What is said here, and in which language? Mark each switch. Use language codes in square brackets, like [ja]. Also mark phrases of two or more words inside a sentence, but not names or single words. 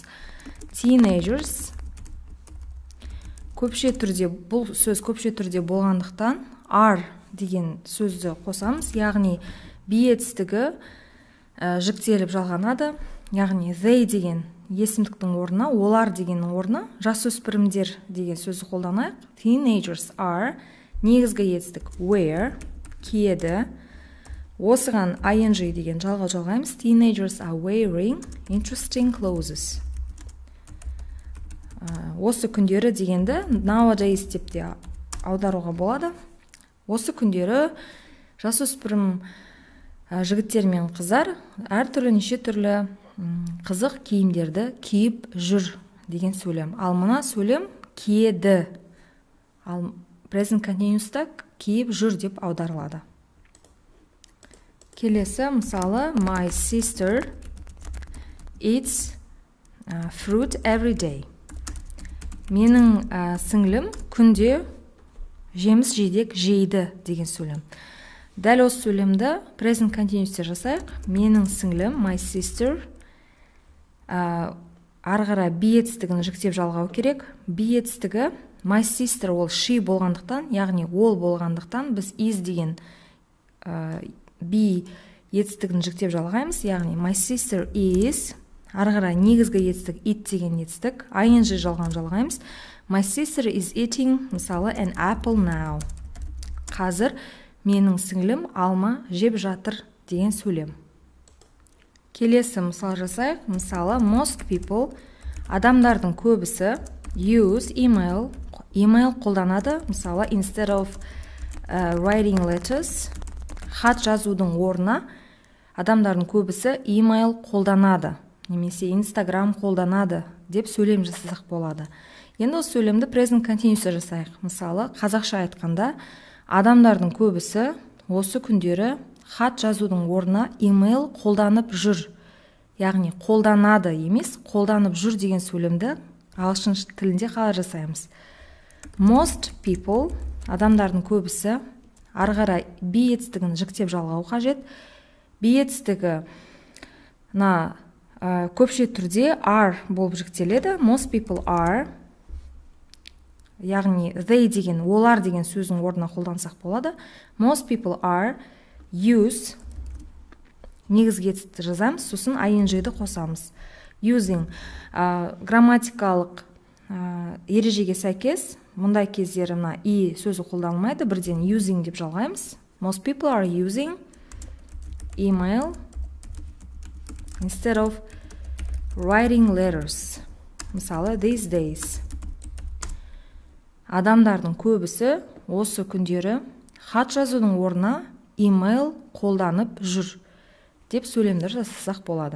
[kk] Teenagers көпше түрде, бұл сөз көпше түрде болғандықтан are деген сөзді қосамыз, яғни be етістігі жіктеліп жалғанады, яғни they деген есімдіктің орнына, олар дегеннің орнына жасөспірімдер деген сөзді қолданайық. [en] Teenagers are, [kk] негізгі етістік wear, киеді. Осыған ing деген жалғау жалғаймыз. [en] Teenagers are wearing interesting clothes. [kk] Осы күндері дегенді nowadays деп те аударуға болады. Осы күндері жасөспірім жігіттер мен қыздар әртүрлі неше түрлі қызық киімдерді киіп жүр деген сөйлем. Ал мына сөйлем киеді. Ал [en] present continuous'та [kk] киіп жүр деп аударылады. Келесі мысалы, [en] my sister eats fruit every day. [kk] Менің сіңлім күнде жеміс жидек жейді деген сөйлем. Дәл осы сөйлемді [en] present continuous'те [kk] жасайық. Менің сіңлім, [en] my sister, [kk] арғара be етістігін жіктеп жалғау керек. Be етістігі [en] my sister [kk] ол she болғандықтан, яғни ол болғандықтан біз is деген be етістігін жіктеп жалғаймыз, яғни [en] my sister is, [kk] арғара негізгі етістік it деген етістік, ing жалғаймыз. [en] My sister is eating, мысалы, an apple now. [kk] Қазір менің сіңлім алма жеп жатыр деген сөйлем. Келесі мысал жасайық. Мысалы, [en] most people, [kk] адамдардың көбісі [en] use email [kk] қолданады. Мысалы, [en] instead of writing letters, [kk] хат жазудың орнына адамдардың көбісі email қолданады, немесе Instagram қолданады деп сөйлем жасасақ болады. Енді осы сөйлемді [en] present continuous [kk] жасайық. Мысалы, қазақша айтқанда, адамдардың көбісі осы күндері хат жазудың орнына email қолданып жүр. Яғни қолданады емес, қолданып жүр деген сөйлемді ағылшын тілінде қалай жасаймыз? [en] Most people, [kk] адамдардың көбісі, ары қарай be етістігін жіктеп жалғау қажет. Be етістігі көпше түрде are болып жіктеледі. [en] Most people are, [kk] яғни they деген, олар деген сөздің орнына қолдансақ болады. [en] Most people are use, [kk] негізгі етістікті жазамыз, сосын ing-ді қосамыз. Using, грамматикалық ережеге сәйкес, мұндай кездері и сөзі қолданылмайды, бірден using деп жалғаймыз. [en] Most people are using email instead of writing letters. Мысалы, these days. [kk] Адамдардың көбісі осы күндері хат жазудың орнына email қолданып жүр деп сөйлемдер жасасақ болады.